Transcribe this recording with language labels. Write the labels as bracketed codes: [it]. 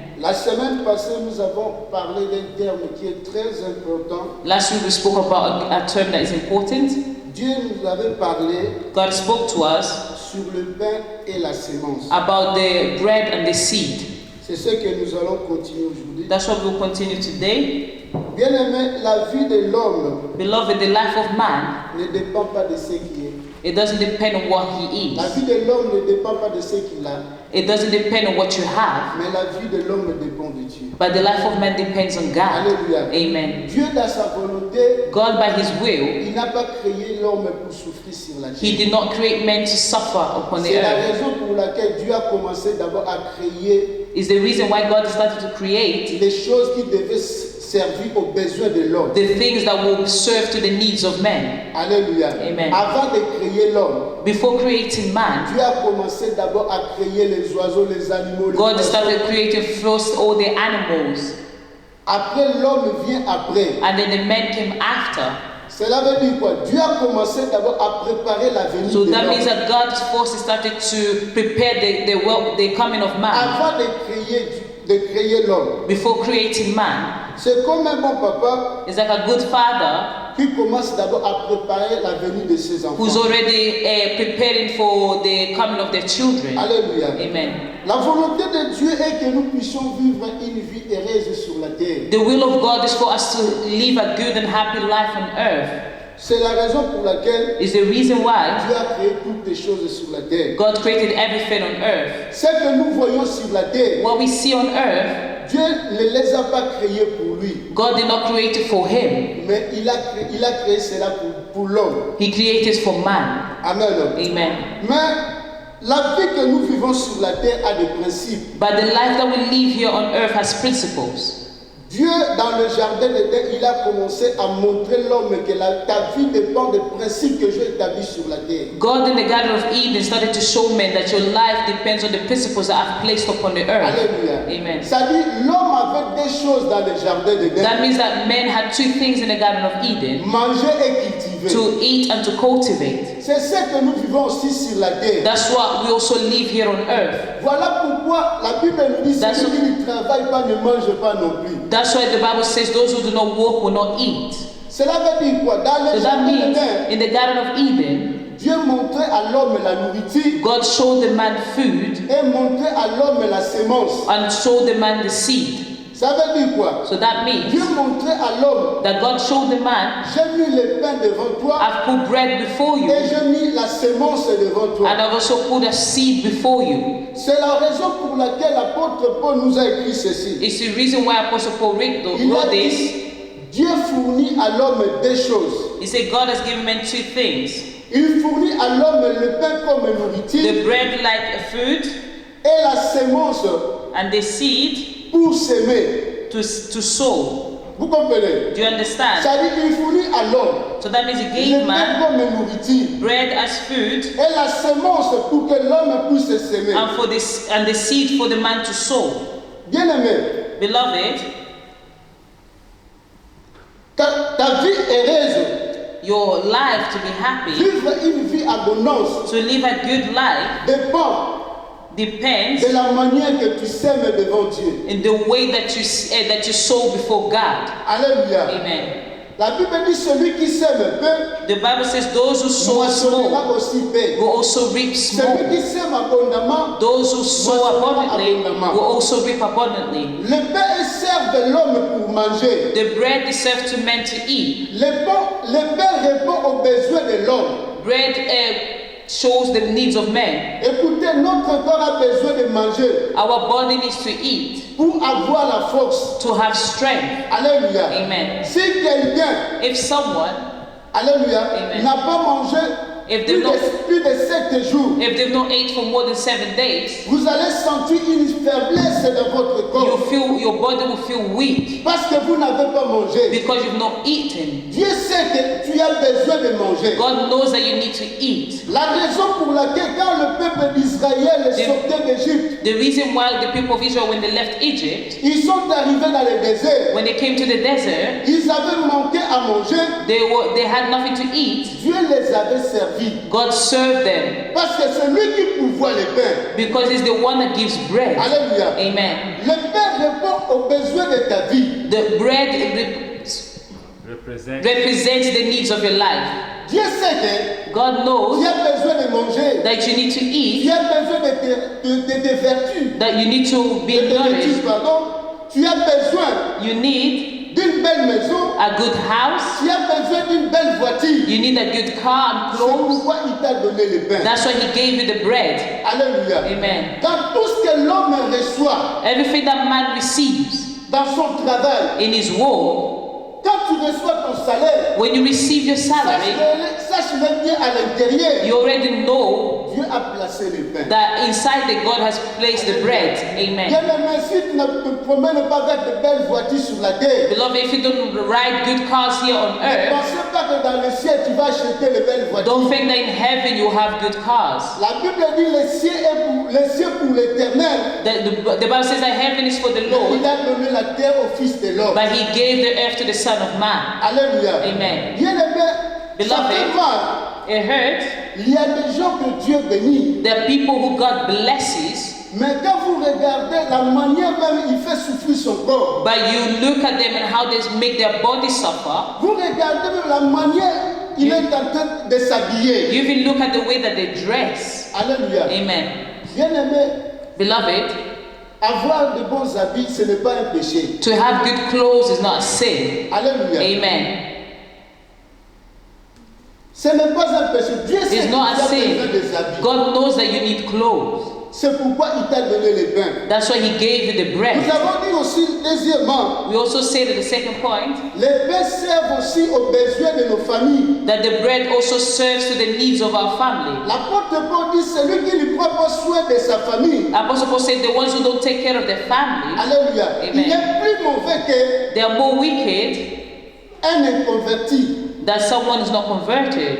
[fr] La semaine passée, nous avons parlé d'un terme qui est très important. [en] Last week we spoke about a term that is important. [fr] Dieu nous avait parlé [en] God spoke to us [fr] sur le pain et la sémence. [en] about the bread and the seed. [fr] C'est ce que nous allons continuer aujourd'hui. [en] That's what we'll continue today. [fr] Bien-aimé, la vie de l'homme [en] Beloved, the life of man, [fr] ne dépend pas de ce qui est. [en] it doesn't depend on what he [fr] La [en] is. [fr] vie de l'homme ne dépend pas de ce qu'il a, [en] It doesn't depend on what you have. [fr] mais la vie de l'homme dépend de Dieu. [en] But the life of man depends on God. [fr] Alléluia. [en] Amen. [fr] Dieu, dans sa volonté, [en] God, by his will, [fr] il n'a pas créé l'homme pour souffrir sur la [en] he [fr] terre. [en] did not create men to suffer upon the [fr] C'est la [en] earth. [fr] raison pour laquelle Dieu a commencé d'abord à créer [en] Is the reason why God started to create [fr] les choses qui devaient servir aux besoins de l'homme. [en] the things that will serve to the needs of men. [fr] Alléluia. [en] Amen. [fr] Avant de créer l'homme, [en] Before creating man, [fr] Dieu a commencé d'abord à créer les oiseaux, les animaux, les [en] God [fr] poissons. [en] started creating first all the animals, [fr] Après, l'homme vient après. [en] and then the men came after. [fr] Cela veut dire quoi? Dieu a commencé d'abord à préparer la venue [en] So [fr] de [en] that means [fr] l'homme. [en] that God first started to prepare the coming of man [fr] Avant de créer l'homme. [en] before creating man. [fr] C'est comme un bon papa [en] It's like a good father [fr] qui commence d'abord à préparer la venue de ses enfants. [en] who's already preparing for the coming of their children. [fr] Alléluia. [en] Amen. [fr] La volonté de Dieu est que nous puissions vivre une vie heureuse sur la terre. [en] The will of God is for us to live a good and happy life on earth. [fr] C'est la raison pour laquelle [en] Is the reason why [fr] Dieu a créé toutes les choses sur la terre. [en] God created everything on earth. [fr] Ce que nous voyons sur la terre, [en] What we see on earth, [fr] Dieu ne les a pas créés pour lui, [en] God did not create it for him. [fr] mais il a créé cela pour l'homme. [en] He created for man. Amen. Amen. [fr] Mais la vie que nous vivons sur la terre a des principes. [en] But the life that we live here on earth has principles. [fr] Dieu, dans le jardin d'Éden, il a commencé à montrer l'homme que ta vie dépend des principes que j'ai établis sur la terre. [en] God in the Garden of Eden started to show men that your life depends on the principles that I've placed upon the earth. [fr] Alléluia. [en] Amen. [fr] Ça dit, l'homme avait des choses dans le jardin d'Éden. [en] That means that men had two things in the Garden of Eden: [fr] Manger et cultiver. [en] to eat and to cultivate. [fr] C'est ce que nous vivons aussi sur la terre. [en] That's what we also live here on earth. [fr] Voilà pourquoi la Bible nous dit [en] That's [fr] celui qui ne travaille pas ne mange pas non plus. [en] That's why the Bible says those who do not work will not eat. [fr] Cela veut dire quoi? Dans le [en] So that [fr] jardin [en] means [fr] d'Éden, [en] in the Garden of Eden, [fr] Dieu montrait à l'homme la nourriture [en] God showed the man food [fr] et montrait à l'homme la sémence. [en] and showed the man the seed. [fr] Ça veut dire quoi? [en] So that [fr] Dieu [en] means [fr] montrait à l'homme, [en] that God showed the man, [fr] j'ai mis le pain devant toi [en] I've put bread before you, [fr] et j'ai mis la sémence devant toi. [en] and I've also put a seed before you. [fr] C'est la raison pour laquelle l'apôtre Paul nous a écrit ceci. [en] It's the reason why Apostle Paul [fr] Il a [en] wrote this. [fr] dit, Dieu fournit à l'homme deux choses. [en] He said God has given men two things: [fr] Il fournit à l'homme le pain comme nourriture [en] the bread like a food, [fr] et la sémence [en] and the seed [fr] pour s'aimer. [en] to sow. [fr] Vous comprenez? [en] Do you understand? [fr] Ça dit qu'il fournit à l'homme [en] So that means he [fr] le [en] gave [fr] pain [en] man [fr] comme nourriture [en] bread as food, [fr] et la sémence pour que l'homme puisse s'aimer. [en] and the seed for the man to sow. [fr] Bien aimé, [en] Beloved, [fr] ta vie heureuse, [en] your life to be happy, [fr] vivre une vie abondance, [en] to live a good life, [fr] dépend [en] depends [fr] de la manière que tu sèmes devant Dieu. [en] in the way that you sow before God. [fr] Alléluia. [en] Amen. [fr] La Bible dit celui qui sème peu, [en] The Bible says those who sow [fr] moissonnera [en] small [fr] aussi peu. [en] will also reap small. [fr] Celui qui sème abondamment, [en] Those who sow abundantly will also reap abundantly. [fr] le pain sert de l'homme pour manger. [en] The bread is served to men to eat. [fr] Le pain répond aux besoins de l'homme. [en] Bread shows the needs of men. [fr] Écoutez, notre corps a besoin de manger [en] Our body needs to eat [fr] pour avoir la force. [en] to have strength. [fr] Alléluia. [en] Amen. [fr] Si quelqu'un, [en] If someone, [fr] alléluia, [en] Amen. [fr] n'a pas mangé [en] If [fr] plus [en] they've not- [fr] plus de 7 jours, [en] if they've not ate for more than 7 days, [fr] vous allez sentir une faiblesse dans votre corps [en] your body will feel weak [fr] parce que vous n'avez pas mangé. [en] because you've not eaten. [fr] Dieu sait que tu as besoin de manger. [en] God knows that you need to eat. [fr] La raison pour laquelle quand le peuple d'Israël sortait d'Égypte, [en] The reason why the people of Israel, when they left Egypt, [fr] ils sont arrivés dans le désert, [en] when they came to the desert, [fr] ils avaient manqué à manger, [en] they had nothing to eat. [fr] Dieu les avait servis. [en] God served them [fr] Parce que c'est lui qui pourvoit le pain. [en] because He's the one that gives bread. [fr] Alléluia. [en] Amen. [fr] Le pain répond aux besoins de ta vie. [en] The bread represent represents the needs of your life. [fr] Dieu sait [en] God [fr] que tu [en] knows [fr] as besoin de manger. [en] that you need to [fr] Tu [en] eat, [fr] as besoin de vertus. [en] that you need to be nourished. [fr] Pardon. Tu as besoin [en] You need [fr] d'une belle maison. [en] a good house. [fr] Tu as besoin d'une belle voiture. [en] You need a good car and [fr] C'est [en] clothes. [fr] pourquoi il t'a donné le pain. [en] That's why He gave you the bread. [fr] Alléluia. [en] Amen. [fr] Dans tout ce que l'homme reçoit [en] Everything that man receives [fr] dans son travail, [en] in his world, [fr] quand tu reçois ton salaire, [en] when you receive your salary, [fr] sache même bien à l'intérieur, [en] you already know [fr] Dieu a placé le pain. [en] that inside that God has placed the bread. Amen. [fr] Bien aimé, si tu ne te promènes pas avec de belles voitures sur la terre, [en] Beloved, if you don't ride good cars here on [fr] ne [en] earth, [fr] pensez pas que dans le ciel tu vas acheter de belles voitures. [en] don't think that in heaven you have good cars. [fr] La Bible dit les cieux pour l'éternel. [en] The Bible says that heaven is for the [fr] Il [en] Lord, [fr] a donné la terre au Fils de l'homme. [en] but He gave the earth to the Son of Man. [fr] Alléluia. [en] Amen. [fr] Bien aimé, ça [en] Beloved. [fr] fait mal. [en] It hurts. [fr] Il y a des gens que Dieu bénit. [en] There are people who God blesses, [fr] Mais quand vous regardez la manière même il fait souffrir son corps, [en] but you look at them and how they make their body suffer. [fr] vous regardez même la manière il est en train de s'habiller. [en] You even look at the way that they dress. [fr] Alléluia. [en] Amen. [fr] Bien aimé, [en] Beloved, [fr] avoir de bons habits, ce n'est pas un péché. [en] to have good clothes is not a sin. [fr] Alléluia. [en] Amen. [fr] Ce n'est pas un péché. Dieu sait [en] It's [fr] que tu [en] not a [fr] as besoin [en] sin. [fr] des habits. [en] God knows that you need clothes. [fr] C'est pourquoi il t'a donné le pain. [en] That's why He gave you the [fr] Nous [en] bread. [fr] avons dit aussi, deuxièmement, [en] We also say that the second point, [fr] les pains servent aussi aux besoins de nos familles. [en] that the bread also serves to the needs of our family. [fr] L'apôtre Paul dit, celui qui ne prend pas soin de sa famille, [en] Apostle Paul said the ones who don't take care of their family, [fr] alléluia, [en] Amen. [fr] il est plus mauvais [en] they are more wicked [fr] qu'un inconverti. [en] than someone who's not converted.